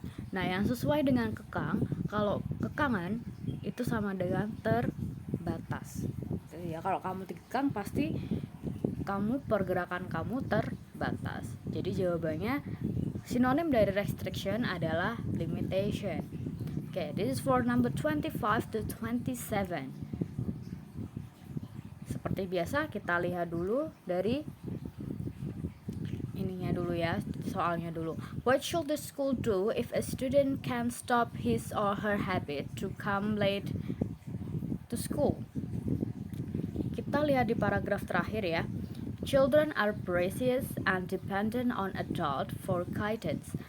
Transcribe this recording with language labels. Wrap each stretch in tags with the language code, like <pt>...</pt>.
<id>Nah, yang sesuai dengan kekang, kalau kekangan itu sama dengan terbatas. Jadi ya, kalau kamu dikekang pasti pergerakan kamu terbatas. Jadi jawabannya sinonim dari</id> <en>restriction</en> <id>adalah</id> <en>limitation. Okay, this is for number 25 to 27.</en> <id>Seperti biasa kita lihat dulu dari ininya dulu ya, soalnya dulu.</id> <en>What should the school do if a student can stop his or her habit to come late to school?</en> <id>Kita lihat di paragraf terakhir ya.</id> <en>Children are precious and dependent on adult for guidance.</en>